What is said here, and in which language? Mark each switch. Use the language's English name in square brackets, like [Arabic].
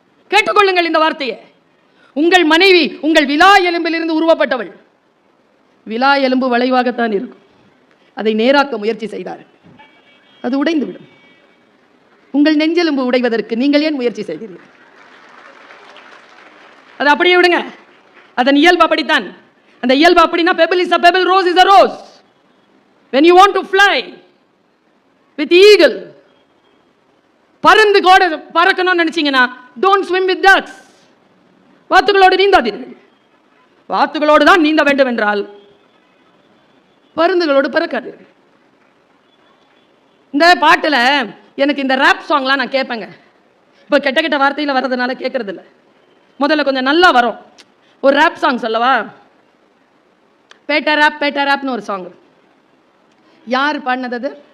[Tamil] கேட்டுக்கொள்ளுங்கள் இந்த வார்த்தையை. உங்கள் மனைவி உங்கள் விலா எலும்பிலிருந்து உருவப்பட்டவள். விலா எலும்பு வளைவாகத்தான் இருக்கும். அதை நேராக்க முயற்சி செய்தார், அது உடைந்துவிடும். உங்கள் நெஞ்செலும்பு உடைவதற்கு நீங்கள் ஏன் முயற்சி செய்கிறீர்கள்? அது அப்படியே விடுங்க. அதன் இயல்பு அப்படித்தான். அந்த இயல்பு அப்படின்னா [English] pebble is a pebble, rose is a rose. When you want to fly with eagle, [Tamil] பருந்து கூட பறக்கணும்னு நினைச்சீங்கன்னா [English] don't swim with ducks. [Tamil] வாத்துகளோடு நீந்தாதீர்கள். வாத்துகளோடு தான் நீந்த வேண்டும் என்றால் பருந்துகளோடு பறக்காதீர்கள். இந்த பாட்டில் எனக்கு இந்த ரேப் சாங்லாம் நான் கேட்பேங்க. இப்போ கெட்ட கெட்ட வார்த்தையில் வர்றதுனால கேட்கறது இல்லை. முதல்ல கொஞ்சம் நல்லா வரும். ஒரு ரேப் சாங் சொல்லவா? பேட்டா ரேப்னு ஒரு சாங். யார் பாடினது?